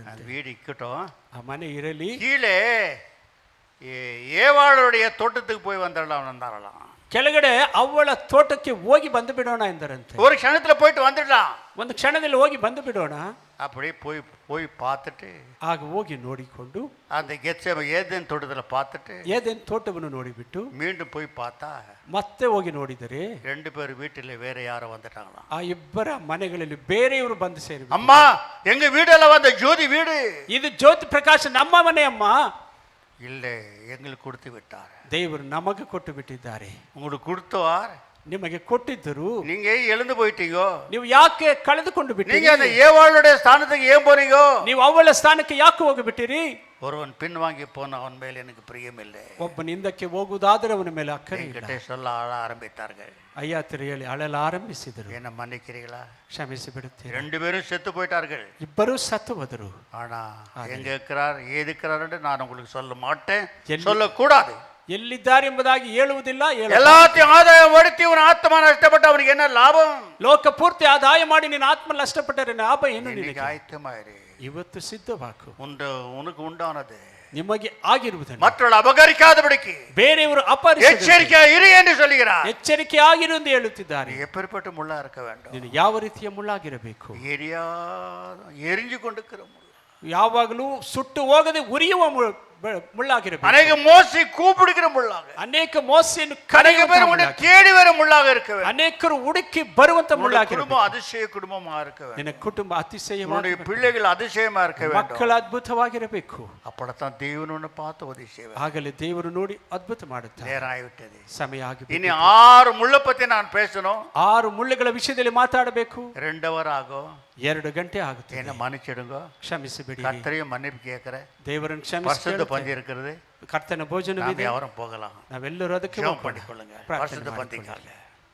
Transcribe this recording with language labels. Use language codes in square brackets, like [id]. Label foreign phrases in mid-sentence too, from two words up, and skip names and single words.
[ta] அந்த வீடு இக்கட்டும், [kn] ಆ ಮನೆ ಇರಲಿ. [ta] கீழே ஏவாளுடைய தோட்டத்துக்கு போய் வந்துடலாம் வந்தாரலாம். [kn] ಕೆಳಗಡೆ ಅವಳ ತೋಟಕ್ಕೆ ಹೋಗಿ ಬಂದು ಬಿಡೋಣ ಎಂದರಂತೆ. [ta] ஒரு க்ஷணத்துல போயிட்டு வந்துடலாம். [kn] ಒಂದು ಕ್ಷಣದಲ್ಲಿ ಹೋಗಿ ಬಂದು ಬಿಡೋಣ. [ta] அப்படியே போய் பார்த்துட்டு, [kn] ಆಗ ಹೋಗಿ ನೋಡಿಕೊಂಡು [ta] அந்த கெத்சேம ஏதேன் தோட்டத்துல பார்த்துட்டு [kn] ಏದೇನ್ ತೋಟವನ್ನು ನೋಡಿಬಿಟ್ಟು [ta] மீண்டும் போய் பார்த்தா [kn] ಮತ್ತೆ ಹೋಗಿ ನೋಡಿದರೆ [ta] 2 பேர் வீட்டுல வேற யாரோ வந்துட்டாங்களாம். [kn] ಆ ಇಬ್ಬರ ಮನೆಗಳಲ್ಲಿ ಬೇರೆಯವರು ಬಂದು ಸೇರಿ, [ta] அம்மா எங்க வீடெல்லாம் வந்த ஜோதி வீடு, [kn] ಇದು ಜ್ಯೋತಿ ಪ್ರಕಾಶ್ ನಮ್ಮ ಮನೆ ಅಮ್ಮ. [ta] இல்ல எங்களுக்கு கொடுத்து விட்டார். [kn] ದೇವರು ನಮಗೆ ಕೊಟ್ಟು ಬಿಟ್ಟಿದ್ದಾರೆ. [ta] உங்களுக்கு கொடுத்தார், [kn] ನಿಮಗೆ ಕೊಟ್ಟಿದ್ದರು, [ta] நீங்க எழுந்து போயிட்டீங்க. [kn] ನೀವು ಯಾಕೆ ಕಳೆದುಕೊಂಡು [ta] நீங்க [kn] ಬಿಟ್ಟಿರಿ? [ta] அந்த ஏவாளுடைய ஸ்தானத்துக்கு ஏன் போறீங்க? [kn] ನೀವು ಅವಳ ಸ್ಥಾನಕ್ಕೆ ಯಾಕೆ ಹೋಗಿಬಿಟ್ಟಿರಿ? [ta] ஒருவன் பின் வாங்கி போன அவன் மேல் எனக்கு பிரியம் இல்லை. [kn] ಒಬ್ಬನ ಹಿಂದಕ್ಕೆ ಹೋಗುವುದಾದರೆ ಅವನ ಮೇಲೆ ಅಕ್ಕರೆ ಇಲ್ಲ. [ta] என்கிட்ட சொல்ல ஆள ஆரம்பித்தார்கள். [kn] ಅಯ್ಯ ಹೇಳಿ ಅಳಲು ಆರಂಭಿಸಿದರು. [ta] என்ன மன்னிக்கிறீங்களா? [kn] ಕ್ಷಮಿಸಿ ಬಿಡುತ್ತೀರಿ. [ta] 2 பேரும் செத்து போயிட்டார்கள். [kn] ಇಬ್ಬರೂ ಸತ್ತು ಹೋದರು. [ta] ஆனா எங்க இருக்கிறார் ஏது இருக்கிறார் நான் உங்களுக்கு சொல்ல மாட்டேன், [kn] எல்லி- [ta] சொல்லக்கூடாது. [kn] ಎಲ್ಲಿದ್ದಾರೆ ಎಂಬುದಾಗಿ ಹೇಳುವುದಿಲ್ಲ. [ta] எல்லாத்தையும் ஆதாயம் படுத்தி உன் ஆத்மா நஷ்டப்பட்டு அவனுக்கு என்ன லாபம்? [kn] ಲೋಕ ಪೂರ್ತಿ ಆದಾಯ ಮಾಡಿ ನಿನ್ನ ಆತ್ಮ ನಷ್ಟಪಟ್ಟರೆ ಲಾಭ ಏನು [ta] இன்னைக்கு [kn] ನಿನಗೆ? [ta] ஆயத்தமாயிரு. [kn] ಇವತ್ತು ಸಿದ್ಧವಾಕು. [ta] உனக்கு உண்டானது [kn] ನಿಮಗೆ ಆಗಿರುವುದನ್ನು [ta] மற்றவர்கள் அபகரிக்காதபடிக்கு [kn] ಬೇರೆಯವರು ಅಪಹರಿಸದೆ [ta] எச்சரிக்கையா இரு என்று சொல்கிறார். [kn] ಎಚ್ಚರಿಕೆ ಆಗಿರು ಎಂದು ಹೇಳುತ್ತಿದ್ದಾರೆ. [ta] எப்பேற்பட்ட முள்ளா இருக்க வேண்டும்? [kn] ನೀನು ಯಾವ ರೀತಿಯ ಮುಳ್ಳಾಗಿರಬೇಕು? [ta] எரிஞ்சு கொண்டிருக்கிற முள், [kn] ಯಾವಾಗಲೂ ಸುಟ್ಟು ಹೋಗದೆ ಉರಿಯುವ ಮುಳ್ಳಾಗಿರಬೇಕು. [ta] அநேக மோசி கூப்பிடுகிற முள்ளாக, [kn] ಅನೇಕ ಮೋಸೆಯನ್ನು [ta] அநேக [kn] ಕರೆಯುವಂತ [ta] பேர் உன்னை [kn] ಮುಳ್ಳಾಗಿ, [ta] தேடி வர முள்ளாக இருக்க வேண்டும். [kn] ಅನೇಕರು ಹುಡುಕಿ ಬರುವಂತ [ta] உன்னுடைய [kn] ಮುಳ್ಳಾಗಿರಬೇಕು. [ta] குடும்பம் அதிசய குடும்பமா இருக்க வேண்டும். [kn] ನಿನ್ನ ಕುಟುಂಬ ಅತಿಶಯವಾಗಿ, [ta] உன்னுடைய பிள்ளைகள் அதிசயமா இருக்க வேண்டும். [kn] ಮಕ್ಕಳು ಅದ್ಭುತವಾಗಿರಬೇಕು. [ta] அப்படத்தான் தேவன் உன்னை பார்த்து உதவி செய்வார். [kn] ಆಗಲೇ ದೇವರು ನೋಡಿ ಅದ್ಭುತ ಮಾಡುತ್ತಾರೆ. [ta] நேரம் ஆகிவிட்டது. [kn] ಸಮಯ ಆಗಿ [ta] இனி 6 முள்ளை பத்தி நான் பேசணும். [kn] 6 ಮುಳ್ಳುಗಳ ವಿಷಯದಲ್ಲಿ ಮಾತಾಡಬೇಕು. [ta] 2 hour ஆகும். [kn] 2 ಗಂಟೆ ಆಗುತ್ತೆ. [ta] என்ன மன்னிச்சிடுங்க. [kn] ಕ್ಷಮಿಸಿ ಬಿಡಿ. [ta] கர்த்தரையும் மன்னிப்பு கேட்கிறேன். [kn] ದೇವರನ್ನು [ta] பரிசுத்த [kn] ಕ್ಷಮಿಸಿ. [ta] பந்தி இருக்கிறது. [kn] ಕರ್ತನ ಭೋಜನವಿದೆ. [ta] நாம யாரும் போகலாம். [kn] ನಾವೆಲ್ಲರೂ ಅದಕ್ಕೆ [ta] ஜெபம் [kn] ಹೋಗೋಣ. [ta] பண்ணிக்கொள்ளுங்க. [kn] ಪ್ರಾರ್ಥನೆ [ta] பரிசுத்த [kn] ಮಾಡಿಕೊಳ್ಳಿ. [ta] பந்திக்காக